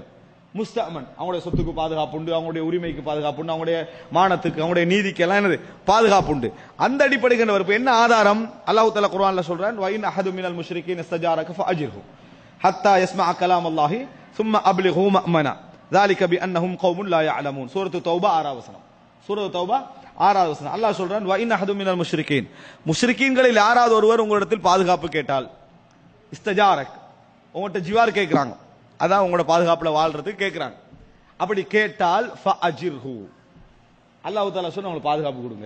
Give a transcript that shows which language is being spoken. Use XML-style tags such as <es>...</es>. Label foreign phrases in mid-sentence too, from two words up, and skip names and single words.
<ta>முஸ்தமன், அவங்களுடைய சொத்துக்கு பாதுகாப்பு உண்டு, அவங்களுடைய உரிமைக்கு பாதுகாப்பு உண்டு, அவங்களுடைய மானத்துக்கு, அவங்களுடைய நீதிக்கு எல்லாம் என்னது பாதுகாப்பு உண்டு. அந்த அடிப்படையில் வரப்பு என்ன ஆதாரம்? அல்லாஹ் தஆலா குர்ஆன்ல சொல்றான்,</ta> <ar>وإن أحد من المشركين استجارك فأجره حتى يسمع كلام الله ثم أبلغه مأمنه ذلك بانهم قوم لا يعلمون.</ar> <ta>சூரத்து தௌபா 6வது வசனம். சூரத்து தௌபா 6வது வசனம். அல்லாஹ் சொல்றான்,</ta> <ar>وإن أحد من المشركين,</ar> <ta>முஷ்ரிகீன்களில் யாராவது ஒருவர் உங்களிடத்தில் பாதுகாப்பு கேட்டால், இஸ்தஜாரக், உங்கள்கிட்ட ஜிவார் கேட்கிறாங்க, அதான் உங்களோட பாதுகாப்புல வாழ்றதுக்கு கேட்கிறாங்க. அப்படி கேட்டால் ஃபஅஜிர்ஹு, அல்லாஹ் தஆலா சொன்னா அவங்களுக்கு பாதுகாப்பு கொடுங்க.</ta>